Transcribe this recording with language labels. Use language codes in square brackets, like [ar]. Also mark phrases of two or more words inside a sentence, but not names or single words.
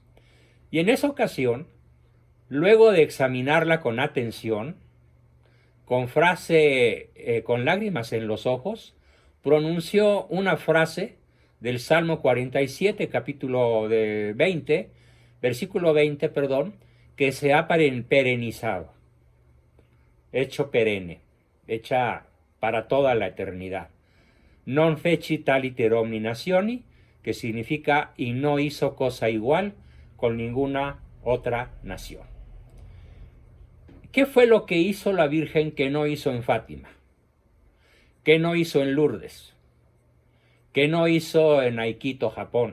[es] Y en esa ocasión, luego de examinarla con atención, con lágrimas en los ojos, pronunció una frase del Salmo 47, versículo 20, que se ha perenizado, hecho perenne, hecha para toda la eternidad. [la] Non fecit aliter omni nationi, [es] que significa y no hizo cosa igual con ninguna otra nación. ¿Qué fue lo que hizo la Virgen que no hizo en Fátima? ¿Qué no hizo en Lourdes? ¿Qué no hizo en Aikito, Japón?